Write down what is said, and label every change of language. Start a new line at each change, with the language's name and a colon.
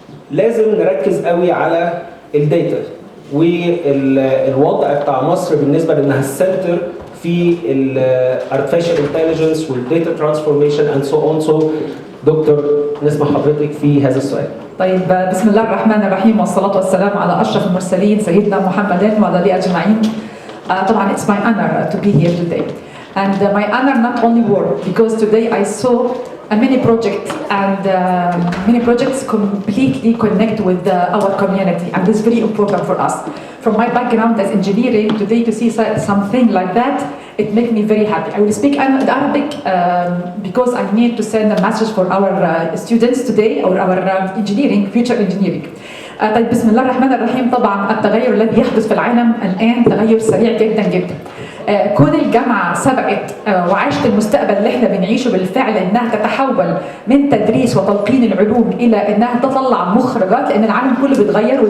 Arabic: لازم نركز قوي على الداتا والوضع بتاع مصر بالنسبه لانها السنتر في الارتفيشال انتليجنس والداتا ترانسفورميشن
English: And so on.
Arabic: سو دكتور نسمع حضرتك في هذا السؤال. طيب بسم الله الرحمن الرحيم والصلاة والسلام على أشرف المرسلين سيدنا محمد وعلى آله أجمعين.
English: طبعا it's my honor to be here today. And my honor not only work because today I saw many projects and many projects completely connect with our community, and this is very important for us. From my background as engineering, today to see something like that, it makes me very happy. I will speak Arabic because I need to send a message for our students today, or our engineering, future engineering.
Arabic: طيب بسم الله الرحمن الرحيم. طبعا التغير الذي يحدث في العالم الآن تغير سريع جدا جدا. كون الجامعة سبقت وعاشت المستقبل اللي احنا بنعيشه بالفعل، انها تتحول من تدريس وتلقين العلوم الى انها تطلع مخرجات، لان العالم كله بيتغير.